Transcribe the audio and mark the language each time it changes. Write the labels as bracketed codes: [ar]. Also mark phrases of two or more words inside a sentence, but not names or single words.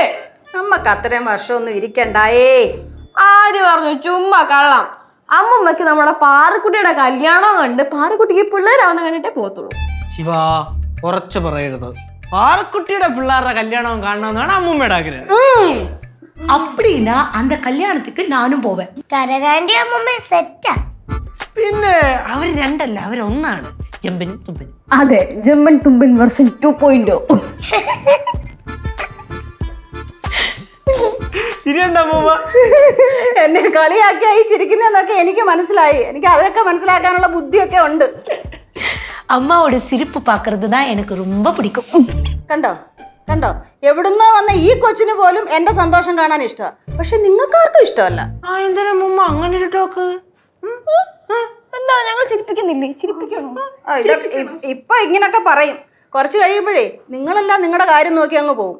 [ml] നമ്മക്ക് അത്രയും വർഷമൊന്നും ഇരിക്കണ്ടായേ. ആര് പറഞ്ഞു? ചുമ്മാ കള്ളം. അമ്മമ്മക്ക് നമ്മുടെ പാറക്കുട്ടിയുടെ കല്യാണം കണ്ട് പാറക്കുട്ടിക്ക് പിള്ളേരാവുന്ന കണ്ടിട്ടേ പോകത്തുള്ളൂ. ശിവ, കുറച്ച് പറയരുത്. പാറക്കുട്ടിയുടെ പിള്ളേരുടെ കല്യാണം കാണണമെന്നാണ് അമ്മൂമ്മയുടെ ആഗ്രഹം. [ta] அப்படின்னா அந்த கல்யாணத்துக்கு நானும் போவேன். [ml] കരകാണ്ടി അമ്മമ്മ സെറ്റാ. പിന്നെ അവർ രണ്ടല്ല, അവരൊന്നാണ്, ചെമ്പനും തുമ്പനും. അതെ, ജമ്പൻ തുമ്പൻ വെർഷൻ 2.0. ശരിയുണ്ട് അമ്മൂമ്മ? എന്നെ കളിയാക്കിയായി ചിരിക്കുന്നതെന്നൊക്കെ എനിക്ക് മനസ്സിലായി. എനിക്ക് അതൊക്കെ മനസ്സിലാക്കാനുള്ള ബുദ്ധിയൊക്കെ ഉണ്ട്. [ta] அம்மாவோட சிரிப்பு பார்க்கறது தான் எனக்கு ரொம்ப பிடிக்கும். [ml] കണ്ടോ കണ്ടോ, എവിടുന്നോ വന്ന ഈ കൊച്ചിന് പോലും എന്റെ സന്തോഷം കാണാൻ ഇഷ്ടമാണ്. പക്ഷെ നിങ്ങൾക്കാർക്കും ഇഷ്ടമല്ല. ആ, എന്തിനാ അമ്മൂമ്മ അങ്ങനെ ഒരു ടോക്ക്? എന്താണ്, ഞങ്ങൾ ചിരിപ്പിക്കുന്നില്ലേ? ചിരിപ്പിക്കണോ? ഇപ്പൊ ഇങ്ങനൊക്കെ പറയും. കുറച്ച് കഴിയുമ്പോഴേ നിങ്ങളെല്ലാം നിങ്ങളുടെ കാര്യം നോക്കി അങ്ങ് പോകും.